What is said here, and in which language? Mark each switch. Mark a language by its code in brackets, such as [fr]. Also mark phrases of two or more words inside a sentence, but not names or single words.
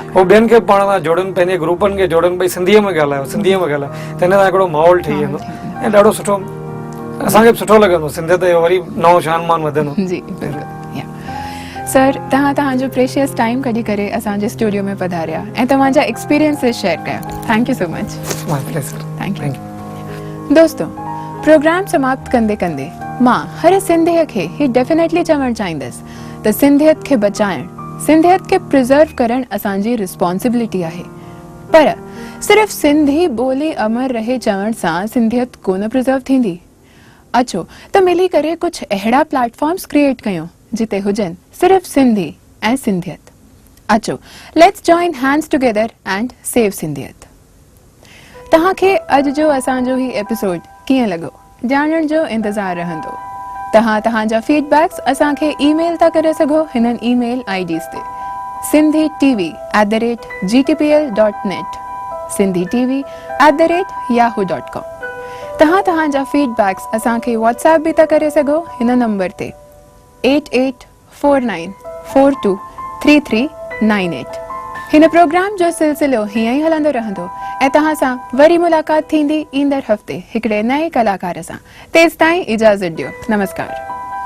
[sd] उहो ॿियनि खे पाण सां जोड़नि पंहिंजे ग्रुपनि खे जोड़नि भई सिंधीअ में ॻाल्हायो सिंधीअ में ॻाल्हायो त हिन सां हिकिड़ो माहौल ठही वेंदो ऐं ॾाढो सुठो असांखे बि सुठो लॻंदो सिंधियत जो वरी नओं शान मान वधंदो जी बिल्कुलु या सर तव्हांजो [en] precious time [sd] कढी करे असांजे स्टूडियो में पधारिया ऐं तव्हांजा [en] experiences share [sd] कया [en] thank you so much my pleasure थैंक थैंक [sd] यू दोस्तों प्रोग्राम समाप्त कंदे कंदे मां हर सिंधीअ खे ही डेफिनेटली चवणु चाहींदसि त सिंधियत खे बचाइण सिंधियत खे प्रिज़र्व करण असांजी रिस्पॉन्सिबिलिटी आहे पर सिर्फ़ सिंधी ॿोली अमर रहे चवण सां सिंधियत कोन प्रिज़र्व थींदी अचो त मिली करे कुझु अहिड़ा [en] platforms create [sd] कयूं जिते हुजनि सिर्फ़ सिंधी ऐं सिंधियत अचो [en] let's join hands together and save [sd] सिंधियत तव्हांखे अॼु जो असांजो ही एपिसोड कीअं लॻो ॼाणण जो इंतज़ारु रहंदो तव्हांजा फीडबैक्स असांखे ईमेल था करे सघो हिननि [en] email IDs [sd] ते sindhitv@gtpl.net sindhitv@yahoo.com तव्हांजा फीडबैक्स असांखे व्हाट्सएप बि था करे सघो हिन नंबर ते 8849423398 हिन प्रोग्राम जो सिलसिलो हीअं ई हलंदो रहंदो ऐं तव्हां सां वरी मुलाक़ात थींदी ईंदड़ हफ़्ते हिकिड़े नए कलाकार सां तेसिताईं इजाज़त ॾियो नमस्कार।